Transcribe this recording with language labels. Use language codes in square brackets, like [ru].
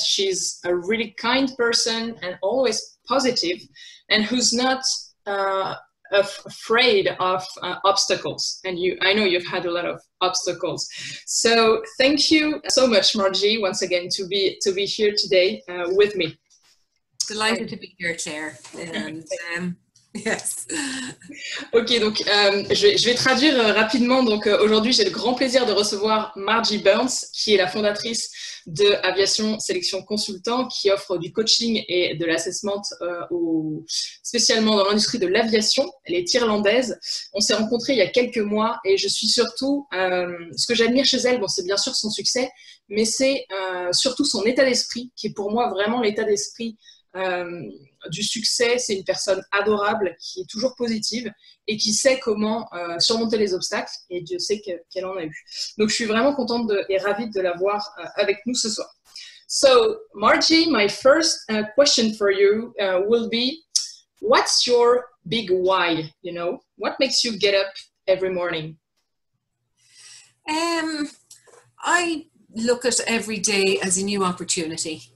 [en] She's a really kind person and always positive, and who's not afraid of obstacles. And I know you've had a lot of obstacles. So thank you so much, Margie, once again to be here today with me. Delighted to be here, Claire. And yes. [fr] Ok, donc je vais traduire rapidement. Donc aujourd'hui, j'ai le grand plaisir de recevoir Margie Burns, qui est la fondatrice de Aviation Sélection Consultant, qui offre du coaching et de l'assessment spécialement dans l'industrie de l'aviation. Elle est irlandaise. On s'est rencontrés il y a quelques mois et je suis surtout, ce que j'admire chez elle, bon, c'est bien sûr son succès, mais c'est surtout son état d'esprit, qui est pour moi vraiment l'état d'esprit du succès. C'est une personne adorable qui est toujours positive et qui sait comment surmonter les obstacles, et Dieu sait qu'elle en a eu. Donc je suis vraiment contente et ravie de la voir avec nous ce soir. [en] So Margie, my first question for you will be, what's your big why? You know, what makes you get up every morning? I look at every day as a new opportunity.